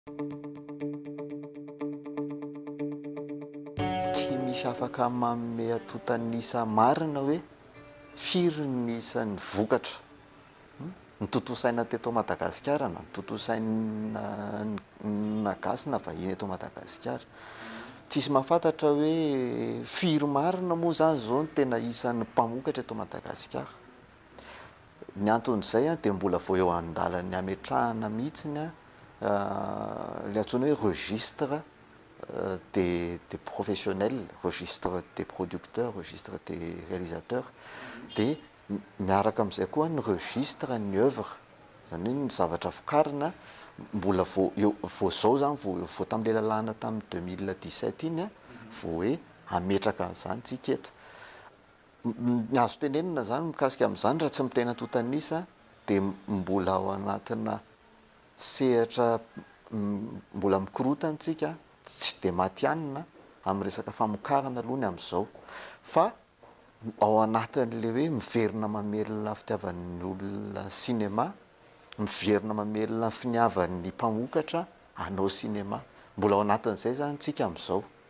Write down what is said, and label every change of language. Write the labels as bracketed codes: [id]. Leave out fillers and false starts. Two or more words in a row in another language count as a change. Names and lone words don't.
[mg] Tsy misy afaka manome atotanisa marina hoe firy ny isan'ny vokatra ny tontolo saina teto Madagasikara na ny tontolo saina nagasy na vahiny eto Madagasikara. Tsisy mahafantatra hoe firy marina moa zany zao no tena isan'ny mpamokatra eto Madagasikara. Ny anton'izay dia mbola vao eo an-dalan'ny hametrahana mihitsiny ilay antsoina hoe [fr] registre des professionnels, registre des producteurs, registre des réalisateurs, [mg] dia miaraka amin'izay koa ny registre ny œuvre, izany hoe ny zavatra vokarina mbola vao zao zany vao tamin'ilay lalàna tamin'ny 2017 iny vao hoe hametraka an'izany tsika eto. Ny azo tenenina zany mikasika amin'izany raha tsy miteny tontanisa dia mbola ao anatina sehatra mbola mikorotana tsika, tsy dia matianina amin'ny resaka famokarana aloha ny amin'izao, fa ao anatin'ilay hoe miverina mamelona fitiavan'ny olona sinema, miverina mamelona finiavan'ny mpamokatra hanao sinema, mbola ao anatin'izay zany tsika amin'izao.